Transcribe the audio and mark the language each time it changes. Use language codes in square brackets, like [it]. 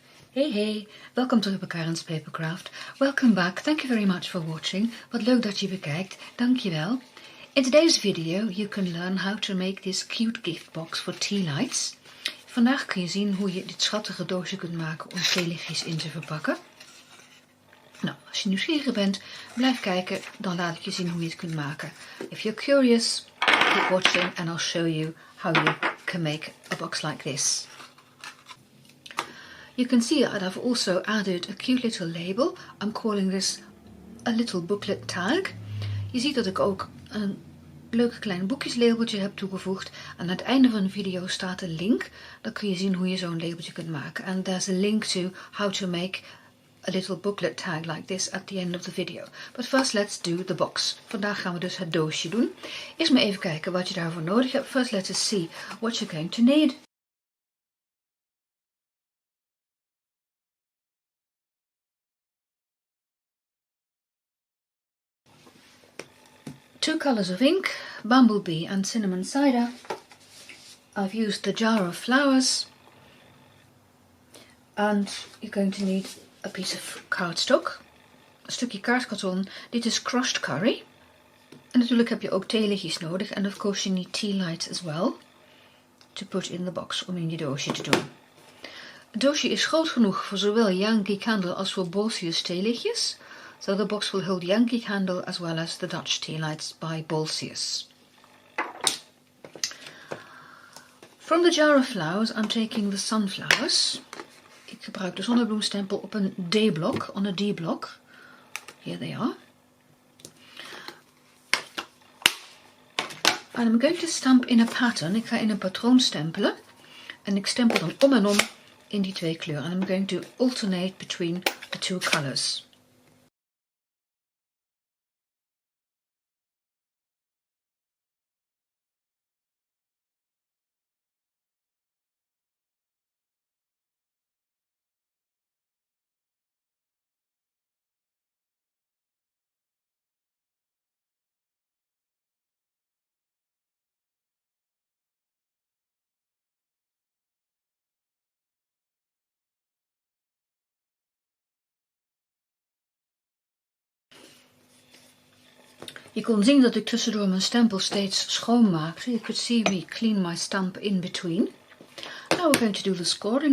[nl] Hey, welkom terug bij Karin's Papercraft. [en] Welcome back, thank you very much for watching. [nl] Wat leuk dat je bekijkt, dankjewel. [en] In today's video you can learn how to make this cute gift box for Tealights. [nl] Vandaag kun je zien hoe je dit schattige doosje kunt maken om theelichtjes in te verpakken. Nou, als je nieuwsgierig bent, blijf kijken, dan laat ik je zien hoe je het kunt maken. [en] If you're curious, keep watching and I'll show you how you can make a box like this. You can see that I've also added a cute little label. I'm calling this a little booklet tag. [nl] Je ziet dat ik ook een leuk klein boekjeslabeltje heb toegevoegd. Aan het einde van de video staat een link. Dan kun je zien hoe je zo'n labeltje kunt maken. [en] And there's a link to how to make a little booklet tag like this at the end of the video. But first let's do the box. [nl] Vandaag gaan we dus het doosje doen. Eerst maar even kijken wat je daarvoor nodig hebt. [en] First let us see what you're going to need. Two colours of ink, bumblebee and cinnamon cider. I've used the jar of flowers. And you're going to need a piece of cardstock. [nl] Een stukje kaartkarton. Dit is crushed curry. En natuurlijk heb je ook theelichtjes nodig. [en] And of course you need tea lights as well. To put in the box, [nl] om in je doosje te doen. Het doosje is groot genoeg voor zowel Yankee Candle als voor Bolsius theelichtjes. [en] So the box will hold Yankee Candle as well as the Dutch tea lights by Bolsius. From the jar of flowers I'm taking the sunflowers. [nl] Ik gebruik de zonnebloemstempel op een D-blok, [en] on a D-block. Here they are. And I'm going to stamp in a pattern. [nl] Ik ga in een patroon stempelen. En ik stempel dan om en om in die twee kleuren. [en] And I'm going to alternate between the two colors. [nl] Je kon zien dat ik tussendoor mijn stempel steeds schoonmaakte. [en] You could see me clean my stamp in between. Now we're going to do the scoring.